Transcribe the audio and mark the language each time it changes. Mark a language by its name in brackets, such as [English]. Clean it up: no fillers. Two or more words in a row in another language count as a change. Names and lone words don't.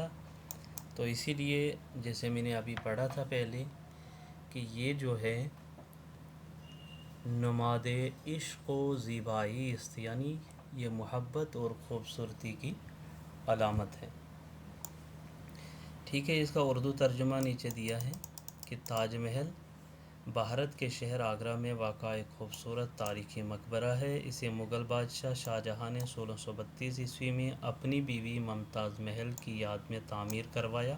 [Urdu] تو اسی لیے جیسے میں نے ابھی پڑھا تھا پہلے کہ یہ جو ہے [Persian] نماد عشق و زیبائی است، [Urdu] یعنی یہ محبت اور خوبصورتی کی علامت ہے۔ ٹھیک ہے، اس کا اردو ترجمہ نیچے دیا ہے کہ تاج محل بھارت کے شہر آگرہ میں واقع ایک خوبصورت تاریخی مقبرہ ہے۔ اسے مغل بادشاہ شاہجہاں نے 1632 عیسوی میں اپنی بیوی ممتاز محل کی یاد میں تعمیر کروایا۔